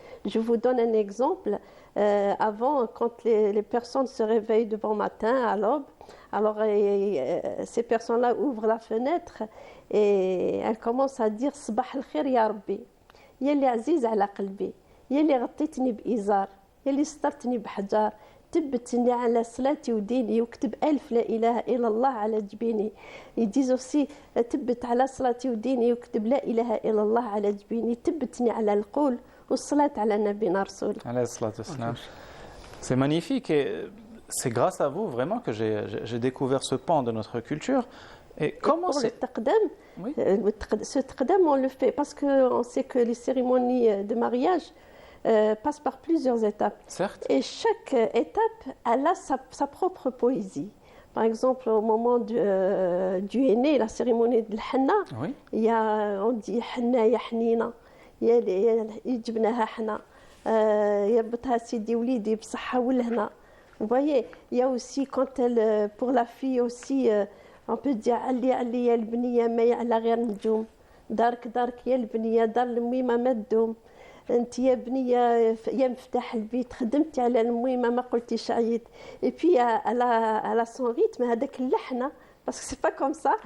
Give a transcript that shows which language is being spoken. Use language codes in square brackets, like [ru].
[fr] Je vous donne un exemple. Avant, quand les personnes se réveillent de bon matin à l'aube, alors ces personnes-là ouvrent la fenêtre et elles commencent à dire [ar] Sabah al-khir ya Rabbi, yalli aziz ala qalbi, yalli غطيتني بإزار, yalli سترتني بحجار, تبتني على صلاتي وديني وكتب 1000 لا إله إلا الله على جبيني. [fr] Ils disent aussi [ar] تبت على صلاتي وديني وكتب لا إله إلا الله على جبيني, تبتني على القول والصلاة على نبينا رسول. Alayhi salatu wassalam. [fr] C'est magnifique et c'est grâce à vous vraiment que j'ai découvert ce pan de notre culture. Et comment Pour le c'est... taqdam, Oui. ce taqdam, on le fait parce qu'on sait que les cérémonies de mariage passent par plusieurs étapes. Certes. Et chaque étape, elle a sa propre poésie. Par exemple, au moment du henné, la cérémonie de l'hanna, Oui. on dit [ar] hanna ya hanina, يجبناها حنا, يربطها سيدي وليدي بصحة والهنا. [fr] Vous voyez, il y a aussi quand elle, pour la fille aussi, on peut dire [ar] علي علي يا البنية ما يعلى غير نجوم, دارك دارك يا البنية دار الميمة ما تدوم, انت يا بنية يا مفتاح البيت خدمتي على الميمة ما قلتيش عييت. [fr] Et puis elle a son rythme, [ar] هذاك اللحنة, [fr] parce que c'est pas comme ça.